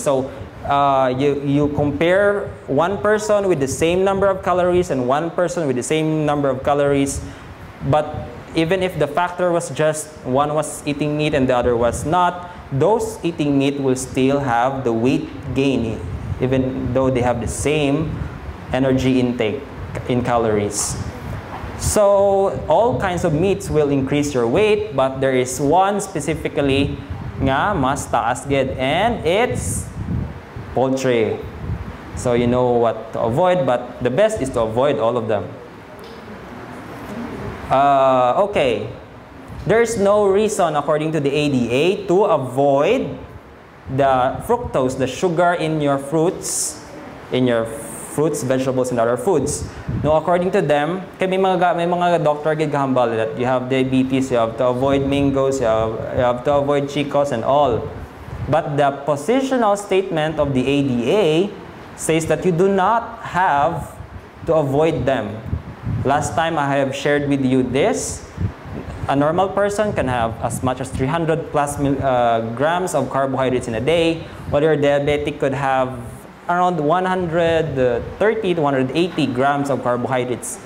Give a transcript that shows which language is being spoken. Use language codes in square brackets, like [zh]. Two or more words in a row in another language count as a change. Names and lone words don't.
[en] So, you compare one person with the same number of calories and one person with the same number of calories, but even if the factor was just one was eating meat and the other was not, those eating meat will still have the weight gain, even though they have the same energy intake in calories. So all kinds of meats will increase your weight, but there is one specifically [hil] nga mas taas gid, [en] and it's poultry. So you know what to avoid, but the best is to avoid all of them. Okay, there's no reason according to the ADA to avoid the fructose, the sugar in your fruits, vegetables, and other foods. No, according to them, [hil] may mga doctor gid gahambal [en] that you have diabetes, you have to avoid mangoes, you have to avoid chicos and all. But the positional statement of the ADA says that you do not have to avoid them. Last time I have shared with you this. A normal person can have as much as 300 plus grams of carbohydrates in a day, while your diabetic could have around 130 to 180 grams of carbohydrates.